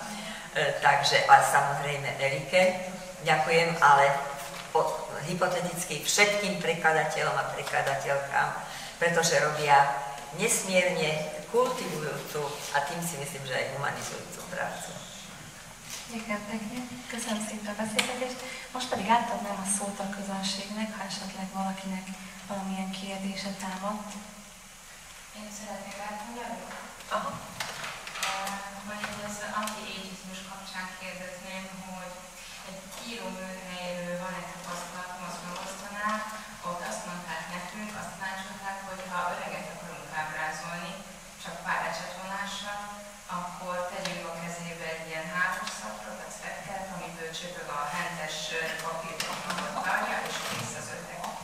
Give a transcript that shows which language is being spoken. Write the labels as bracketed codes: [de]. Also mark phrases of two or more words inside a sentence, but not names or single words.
[sk] Takže a samozrejme Erike ďakujem, ale hypoteticky všetkým prekladateľom a prekladateľkám, pretože robia nesmierne kultivujúcu a tým si myslím, že aj humanizujúcu prácu. Ďakujem pekne, [hu] köszönöm szépen a beszélgetést. Most pedig átadnám a szót a közönségnek, ha esetleg valakinek valamilyen kérdése támadt. Én szeretnék átmondani? Aha. Hogy az anti-ageizmus kapcsán kérdezném, hogy egy íróműhelyről van egy tapasztalatom az Bostonál, ott azt mondták nekünk, azt tanácsolták, hogy ha öreget akarunk ábrázolni, csak pár ecsetvonással, akkor tegyünk a kezébe egy ilyen hálószapra, vagy szekket, amiből csöpög a hentes papírcsomagot várja, és kész az öreg.